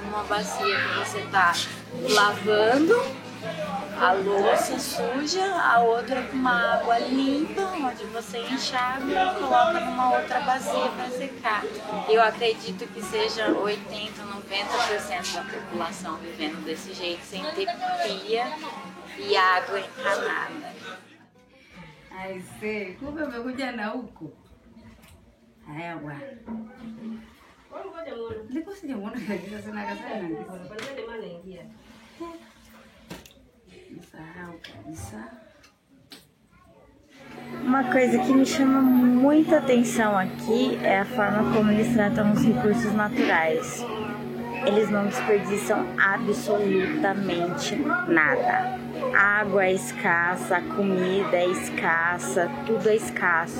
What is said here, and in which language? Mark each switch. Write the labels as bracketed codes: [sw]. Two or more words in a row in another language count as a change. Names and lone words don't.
[pt] Uma bacia que você tá lavando a louça suja, a outra com uma água limpa, onde você enxaga e coloca numa outra bacia para secar. Eu acredito que seja 80, 90% da população vivendo desse jeito, sem ter pia e água encanada. Ai, sei, [sw] kumbe umekuja na huku. Haya bwana. Nilikuwa sijamuona kabisa sana kasana. Nisahau kabisa. [pt] Uma coisa que me chama muita atenção aqui é a forma como eles tratam os recursos naturais. Eles não desperdiçam absolutamente nada. A água é escassa, a comida é escassa, tudo é escasso.